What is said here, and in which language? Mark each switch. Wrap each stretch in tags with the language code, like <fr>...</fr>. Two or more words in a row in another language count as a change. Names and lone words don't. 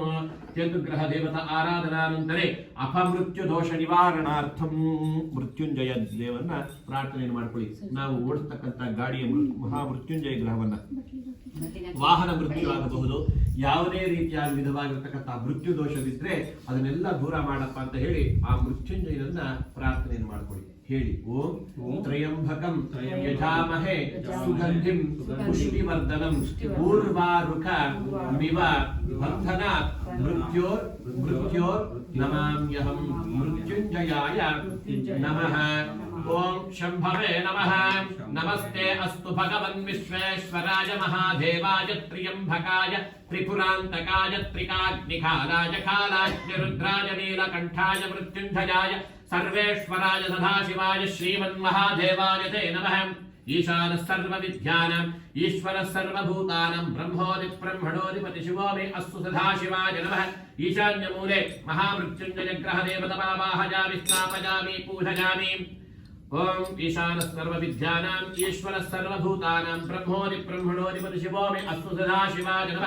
<kn>ಕೇತುಗ್ರಹ ದೇವತ ಆರಾಧನಾನಂತರೇ ಅಪಮೃತ್ಯು ದೋಷ ನಿವಾರಣಾರ್ಥಂ ಮೃತ್ಯುಂಜಯ ದೇವನ್ನ ಪ್ರಾರ್ಥನೆಯನ್ನು ಮಾಡ್ಕೊಳ್ಳಿ. ನಾವು ಓಡಿಸ್ತಕ್ಕಂಥ ಗಾಡಿಯ ಮಹಾಮೃತ್ಯುಂಜಯ ಗ್ರಹವನ್ನ ವಾಹನ ಮೃತ್ಯು ಆಗಬಹುದು, ಯಾವುದೇ ರೀತಿಯಾದ ವಿಧವಾಗಿರ್ತಕ್ಕಂಥ ಮೃತ್ಯು ದೋಷವಿದ್ರೆ ಅದನ್ನೆಲ್ಲ ದೂರ ಮಾಡಪ್ಪ ಅಂತ ಹೇಳಿ ಆ ಮೃತ್ಯುಂಜಯನನ್ನ ಪ್ರಾರ್ಥನೆಯನ್ನು ಮಾಡ್ಕೊಳ್ಳಿ.</kn> <sa>ಹೇಳಿ ॐ त्र्यम्बकं यजामहे सुगन्धिं पुष्टिवर्धनम् उर्वारुक मिव बन्धनात् मृत्योर् नमाम्यहम्. मृत्युंजयाय नमः। ॐ शम्भवे नमः. नमस्ते अस्तु भगवन् विश्वेश्वराय महादेवाय त्र्यम्बकाय त्रिपुरान्तकाय त्रिकाग्निकालाय कालाग्निरुद्राय नीलकण्ठाय मृत्युंजयाय सर्वेश्वराय सदाशिवाय श्रीमन्महादेवाय ते नमः. ईशानः सर्वविद्यानां ईश्वरः सर्वभूतानां ब्रह्मोदिब्रह्मणोधिपति शिवो मे अस्तु सदाशिवाय नमः. ಈಶಾನ್ಯಮೂಲೆ महामृत्युंजय ग्रहदेवतमावाहयामि स्थापयामि पूजयामि. ॐ ईशानः सर्वविद्यानां ईश्वरः सर्वभूतानां ब्रह्मोदिब्रह्मणोधिपति शिवो मे अस्तु सदाशिवाय नमः.</sa>